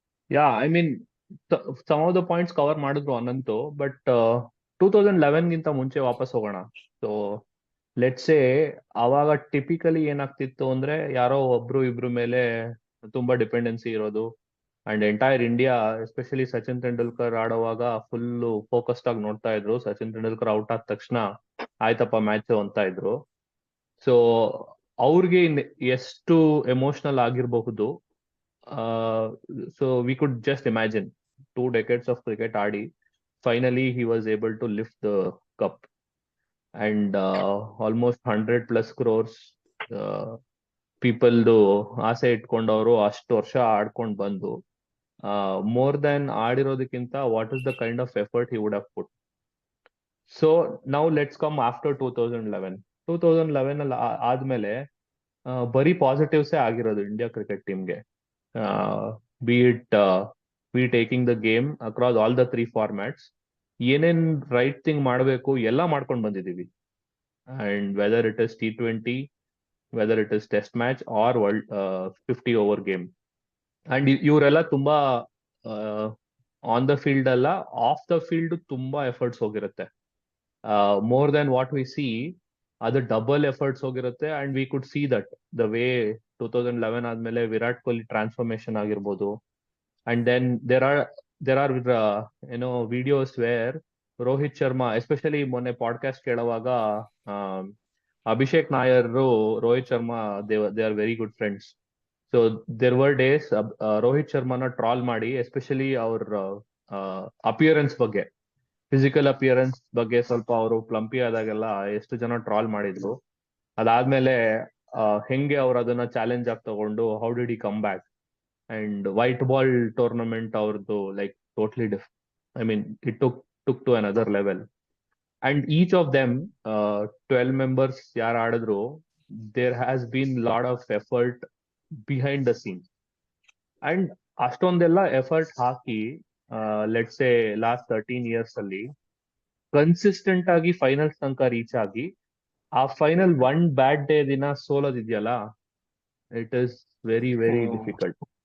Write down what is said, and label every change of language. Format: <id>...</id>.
<en>Yeah, I mean, some of the points cover</en> <kn>ಮಾಡಿದ್ರು Ananthu, but 2011 ಗಿಂತ ಮುಂಚೆ ವಾಪಸ್ ಹೋಗೋಣ. ಸೊ ಲೆಟ್ಸ್ ಸೇ ಅವಾಗ ಟಿಪಿಕಲಿ ಏನಾಗ್ತಿತ್ತು ಅಂದ್ರೆ, ಯಾರೋ ಒಬ್ರು ಇಬ್ರು ಮೇಲೆ ತುಂಬಾ ಡಿಪೆಂಡೆನ್ಸಿ ಇರೋದು. And entire India, especially Sachin Tendulkar ಆಡುವಾಗ ಫುಲ್ ಫೋಕಸ್ಡ್ ಆಗಿ ನೋಡ್ತಾ ಇದ್ರು. ಸಚಿನ್ ತೆಂಡೂಲ್ಕರ್ ಔಟ್ ಆದ ತಕ್ಷಣ ಆಯ್ತಪ್ಪ ಮ್ಯಾಚ್ ಅಂತ ಇದ್ರು. ಸೊ ಅವ್ರಿಗೆ ಎಷ್ಟು ಎಮೋಷನಲ್ ಆಗಿರಬಹುದು.</kn> <en>So we could just imagine 2 decades of cricket ಆಡಿ finally he was able to lift the cup, and almost 100+ crores people</en> <kn>ಆಸೆ ಇಟ್ಕೊಂಡವರು ಅಷ್ಟು ವರ್ಷ ಆಡ್ಕೊಂಡು ಬಂದು</kn> <en>more than ಆಡಿರೋದಕ್ಕಿಂತ what is the kind of effort he would have put. So now let's come after 2011</en> <kn>ಅಲ್ಲಿ ಆದ್ಮೇಲೆ ಬರೀ ಪಾಸಿಟಿವ್ಸೇ ಆಗಿರೋದು ಇಂಡಿಯಾ ಕ್ರಿಕೆಟ್ ಟೀಮ್ಗೆ.</kn> <en>Be it we taking the game across all the 3 formats,</en> <kn>ಏನೇನ್ ರೈಟ್ ಥಿಂಗ್ ಮಾಡಬೇಕು ಎಲ್ಲ ಮಾಡ್ಕೊಂಡು ಬಂದಿದೀವಿ.</kn> <en>And whether it is T20, whether it is test match or world 50 over game.</en> <kn>And ಇವರೆಲ್ಲ ತುಂಬಾ ಆನ್ ದ ಫೀಲ್ಡ್ ಅಲ್ಲ, of the field ತುಂಬಾ efforts ಹೋಗಿರುತ್ತೆ.</kn> <en>more than what we see,</en> <kn>ಅದು ಡಬಲ್ ಎಫರ್ಟ್ಸ್ ಹೋಗಿರುತ್ತೆ.</kn> <en>And we could see that the way 2011 ಆದ್ಮೇಲೆ Virat Kohli transformation ಆಗಿರ್ಬೋದು. And then there are ಏನೋ videos where Rohit Sharma, especially</en> <kn>ಮೊನ್ನೆ ಪಾಡ್ಕಾಸ್ಟ್ ಕೇಳುವಾಗ</kn> <en>Abhishek Nayar Rohit Sharma they are very good friends. So there were days</en> <kn>Rohit ಶರ್ಮಾನ trawl ಮಾಡಿ, especially ಅವ್ರ appearance ಬಗ್ಗೆ, ಫಿಸಿಕಲ್ ಅಪಿಯರೆನ್ಸ್ ಬಗ್ಗೆ ಸ್ವಲ್ಪ ಅವರು ಪ್ಲಂಪಿ ಆದಾಗೆಲ್ಲ ಎಷ್ಟು ಜನ ಟ್ರಾಲ್ ಮಾಡಿದ್ರು. ಅದಾದ್ಮೇಲೆ ಹೆಂಗೆ ಅವ್ರು ಅದನ್ನ ಚಾಲೆಂಜ್ ಆಗಿ ತಗೊಂಡು</kn> <en>How did he come back. And white ball tournament ಅವ್ರದ್ದು like totally I mean it took to another level. And each of them 12 members</en> <kn>ಯಾರು ಆಡಿದ್ರು,</kn> <en>there has been lot of effort behind the scenes.</en> <kn>And ಅಷ್ಟೊಂದೆಲ್ಲ effort hockey let's say last 13 years ಅಲ್ಲಿ consistent ಆಗಿ finals ತನಕ reach ಆಗಿ, ಆ final one ಬ್ಯಾಡ್ day ದಿನ ಸೋಲೋದಿದೆಯಲ್ಲ,</kn> <en>It is very very difficult.</en>